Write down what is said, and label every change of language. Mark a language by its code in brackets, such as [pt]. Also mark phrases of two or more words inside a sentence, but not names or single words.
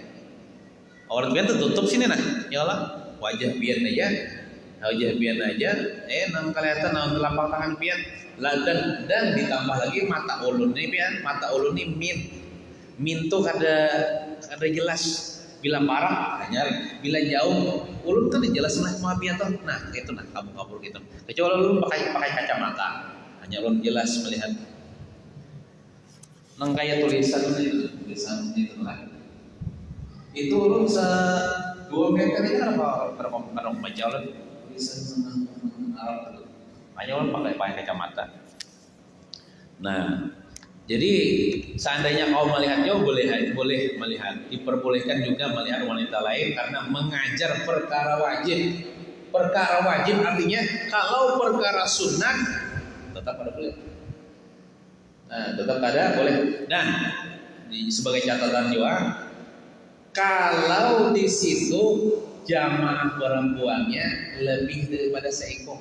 [bjn] Aurat pian tertutup sini nah, ya Allah, wajah pian aja, nang kelihatan nang telapak tangan pian, dan ditambah lagi mata ulun nih pian, mata ulun nih min tuh kada jelas, bila parah hanya bila jauh, ulun kan jelas lah semua pian tuh, nah itu nah kabur gitu, kecuali ulun pakai kacamata, hanya ulun jelas melihat, nang kayak tulisan itu lah. Itu ulun 2 meter ini berapa baca ulun tulisan Arab. Hanya ulun pakai kacamata. [id] Nah, jadi seandainya kau melihat jauh boleh melihat, diperbolehkan juga melihat wanita lain karena mengajar perkara wajib. Perkara wajib artinya kalau perkara sunat tetap ada boleh. Nah, tetap ada boleh. Dan sebagai catatan juga, kalau di situ jamaah perempuannya lebih daripada seekor.